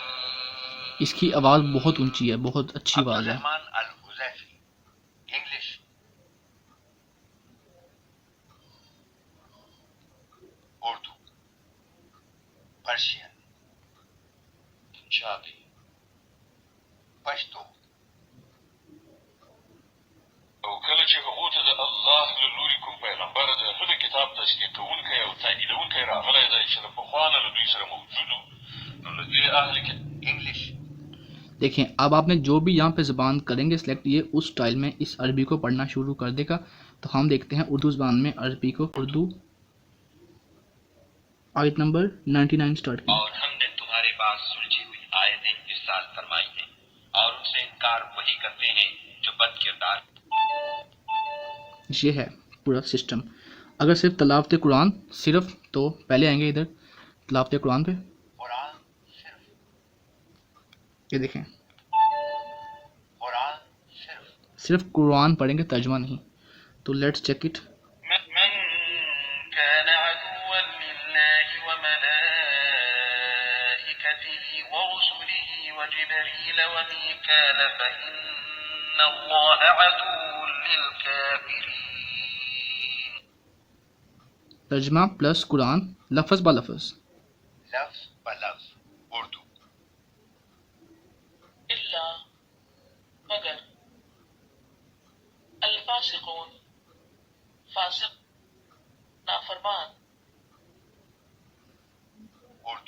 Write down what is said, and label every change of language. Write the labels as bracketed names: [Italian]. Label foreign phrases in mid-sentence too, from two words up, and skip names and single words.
[Urdu] اس کی آواز بہت اونچی ہے، بہت اچھی آواز ہے۔ عبدالرحمن الحذیفی، انگلش، اردو، پرشین، پنجابی، پشتو. [Pashto] او کله چې هغو ته د الله له لوري کوم پیغمبر د هغه کتاب تصدیق کوونکی او تاییدوونکی راغلی دی چې له پخوا نه له دوی سره موجود و، نو له دې اهل انګلیش. [Urdu] دیکھیں اب آپ نے جو بھی یہاں پہ زبان کریں گے سلیکٹ، یہ اس سٹائل میں اس عربی کو پڑھنا شروع کر دے گا۔ تو ہم دیکھتے ہیں اردو زبان میں عربی کو، اردو آیت نمبر 99 سٹارٹ کی۔ اور ہم نے تمہارے پاس سلجھی ہوئی آیتیں ارسال فرمائی ہیں اور ان سے انکار وہی کرتے ہیں جو بد کردار۔ یہ ہے پورا سسٹم۔ اگر صرف تلاوت قرآن صرف، تو پہلے آئیں گے ادھر تلاوت قرآن پہ، قرآن صرف، یہ دیکھیں قرآن صرف قرآن پڑھیں گے، ترجمہ نہیں۔ [English] تو let's check it۔ [Arabic] من كان عدوا لله وملائكته ورسله وجبريل وميكال فإن الله عدو للكافرين۔ [Urdu] ترجمہ پلس قرآن لفظ با لفظ۔ لفظ بلفظ اردو۔ الا مگر، الفاسقون فاسق نافرمان اردو۔